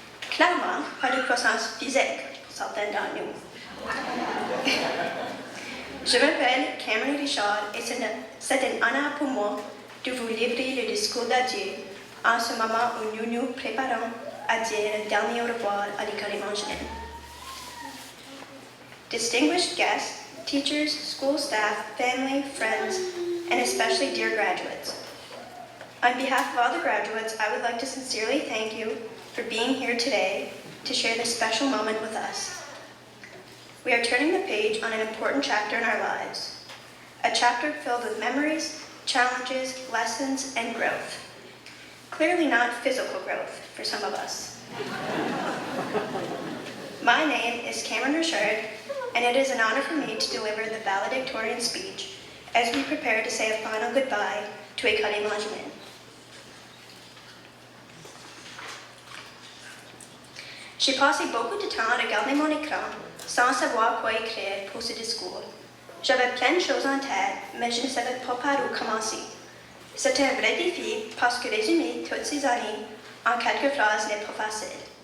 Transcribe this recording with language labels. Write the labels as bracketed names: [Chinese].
[French] Clairement, pas de croissance physique pour certains d'entre nous. Je m'appelle Cameron Richard et c'est un honneur pour moi de vous livrer le discours d'adieu en ce moment où nous nous préparons à dire le dernier au revoir à l'école évangélique. [English] Distinguished guests, teachers, school staff, family, friends, and especially dear graduates. On behalf of all the graduates, I would like to sincerely thank you for being here today to share this special moment with us. We are turning the page on an important chapter in our lives, a chapter filled with memories, challenges, lessons, and growth. Clearly not physical growth for some of us. My name is Cameron Richard, and it is an honor for me to deliver the valedictorian speech as we prepare to say a final goodbye to École Évangélique. [French] J'ai passé beaucoup de temps à regarder mon écran sans savoir quoi écrire pour ce discours. J'avais plein de choses en tête, mais je ne savais pas par où commencer. C'était un vrai défi parce que résumer toutes ces années en quelques phrases n'est pas facile.